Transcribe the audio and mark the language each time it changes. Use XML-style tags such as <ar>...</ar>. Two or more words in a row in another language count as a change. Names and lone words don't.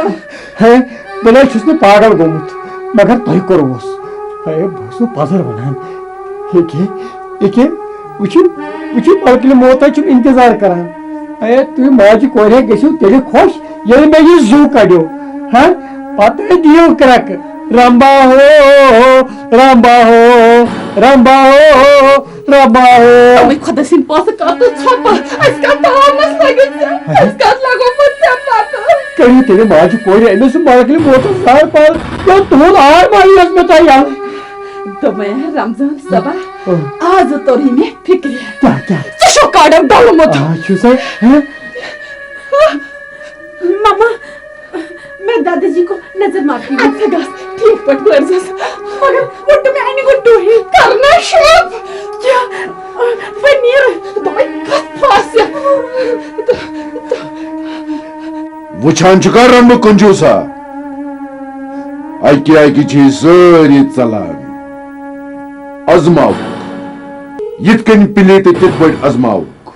<ks>بہٕ نہ چھُس نہٕ پاگل گوٚمُت مگر تۄہہِ کوٚروُس بہٕ اوسُس پزر ونان وٕچھِو ملکہٕ موتا چھُم انتظار کران تُہۍ ماجہِ کورِ گٔژھِو تیٚلہِ خۄش ییٚلہِ مےٚ یہِ زوٗ کڑیو پتہٕ دِیِو کرٛٮ۪کہٕ رمبا ہو رمبا ہو رمبا ہو رمبا ہو وۄنۍ خۄدا سٕنٛدۍ پونٛسہٕ کر تہٕ ژھۄپہٕ أسۍ کتھ تامس لٔگِتھ ژےٚ أسۍ کتھ لگو پتہٕ ژےٚ پتہٕ کٔرِو تیٚلہِ ماجہِ کورِ أمِس ملکہٕ موتس زار پار تُہُنٛد آر ماہی ٲس مےٚ تۄہہِ یَلہٕ دوٚپمَے رمضان صٲبا آز توٚرُے مےٚ فِکرِ کیٛاہ ژٕ چھُکھ کاڈو ڈولمُت چھُسے</ks> <ur>مما میں دادا جی کو نظر مارتی ہوں</ur> <ks>اچھا گژھ ٹھیٖک پٲٹھۍ وٲرزٮ۪س مگر وٕٹہٕ مےٚ اَنہِ گُٹوٗہی کرنا شوق کیٛاہ وۄنۍ نیرٕ دوٚپمَے کتھ پھاسہِ وٕچھان چھُکھا رمبہٕ کنجوٗسا اکہِ اکہِ چھِ سٲری ژلان ازماوُکھ یِتھ کٔنۍ پِلے تہٕ تِتھ پٲٹھۍ ازماوُکھ</ks>